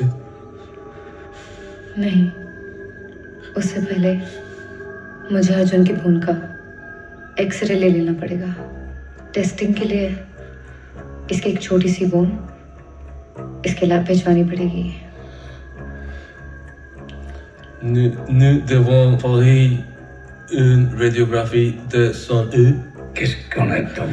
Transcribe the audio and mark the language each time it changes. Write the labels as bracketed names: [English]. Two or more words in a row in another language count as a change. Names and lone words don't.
[Hindi] नहीं, उससे पहले मुझे अर्जुन की भून का एक्सरे ले लेना पड़ेगा। टेस्टिंग के लिए इसकी एक छोटी सी बोन इसके लैब भिजवानी पड़ेगी। [French] Nous devons faire une radiographie de son œil. Qu'est-ce qu'on attend?